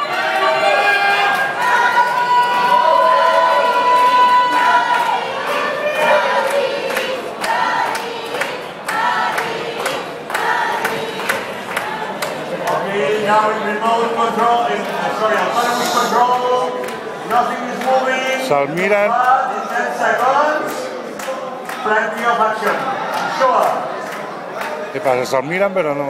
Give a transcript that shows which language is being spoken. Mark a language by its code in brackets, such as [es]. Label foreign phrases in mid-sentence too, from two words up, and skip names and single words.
[en] Now in remote control, autonomous control, nothing is moving. [ca] Se'l miren. [en] In 10 seconds, plenty of action. Sure. [ca] Què passa? Se'l miren però no...